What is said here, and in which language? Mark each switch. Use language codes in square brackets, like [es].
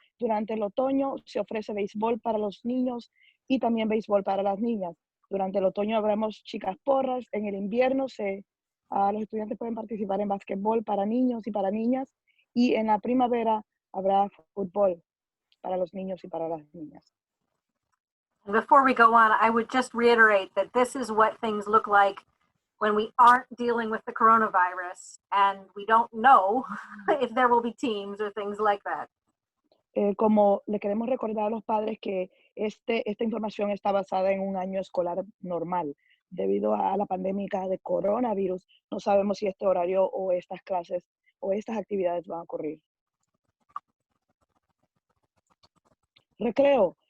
[es] Durante el otoño se ofrece béisbol para los niños y también béisbol para las niñas. Durante el otoño habremos chicas porras. En el invierno los estudiantes pueden participar en básquetbol para niños y para niñas. Y en la primavera habrá fútbol para los niños y para las niñas. [en] Before we go on, I would just reiterate that this is what things look like when we aren't dealing with the coronavirus and we don't know if there will be teams or things like that. [es] Como le queremos recordar a los padres que esta información está basada en un año escolar normal. Debido a la pandemia de coronavirus, no sabemos si este horario o estas clases o estas actividades van a ocurrir. Recreo.